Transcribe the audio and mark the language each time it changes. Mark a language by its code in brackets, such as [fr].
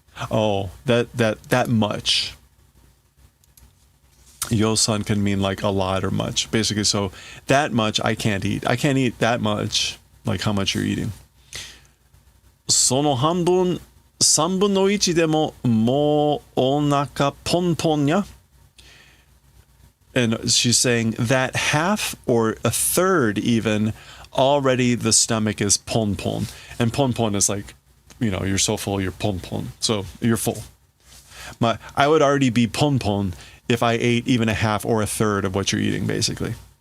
[en] Oh, that much. Yosan can mean like a lot or much. Basically, so that much I can't eat. I can't eat that much, like how much you're eating. [ja] その半分、3分の1でももうお腹ポンポンや. [en] And she's saying that half or a third even, already the stomach is pon pon. And pon pon is like, you know, you're so full, you're pon pon. So you're full. I would already be pon pon if I ate even a half or a third of what you're eating, basically.